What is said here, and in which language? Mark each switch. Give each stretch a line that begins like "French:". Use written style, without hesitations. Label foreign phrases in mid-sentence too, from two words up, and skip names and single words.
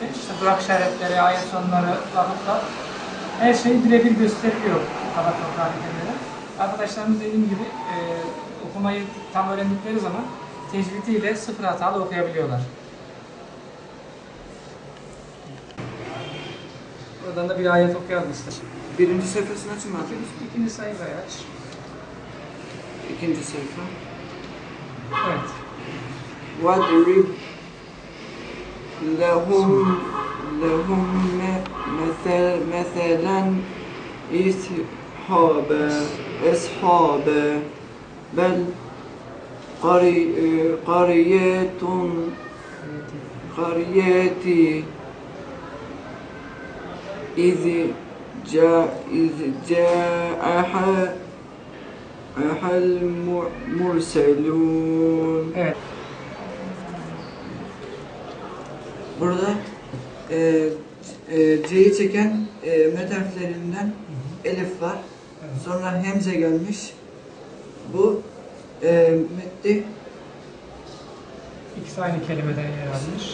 Turkish: İşte durak işaretleri, ayet sonları, vakıflar her şey birebir gösteriliyor kabartma Kur'an-ı Arkadaşlarımız dediğim gibi okumayı tam öğrendikleri zaman tecvidiyle sıfır hatalı okuyabiliyorlar. Oradan da bir ayet okuyalım ister. Birinci sayfasını açın mı? İkinci sayfayı aç. İkinci sayfa. Evet.
Arabic: وَاضْرِبْ لَهُمْ مَثَلًا أَصْحَابَ بَلْ قَرْيَةٍ إِذْ جَاءَهَا الْمُرْسَلُونَ.
Turkish: Evet. Burada C'yi çeken met harflerinden elif var. Evet. Sonra hemze gelmiş. Bu metti İkisi aynı kelimeden yer almış.